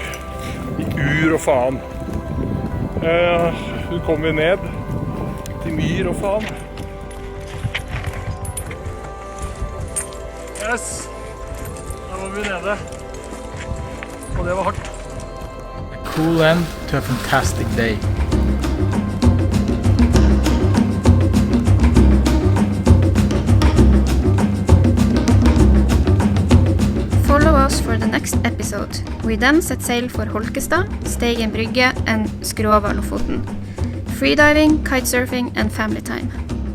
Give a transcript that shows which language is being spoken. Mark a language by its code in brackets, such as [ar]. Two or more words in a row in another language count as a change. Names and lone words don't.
[no] I ur og faen. Så kom vi ned til myr og faen. Yes, da var vi nede. Og det var hardt. [en] A cool end to a fantastic day. Follow us for the next episode. We then set sail for Holkestad, Steigen Brygge and Skrova Lofoten. Freediving, kitesurfing and family time.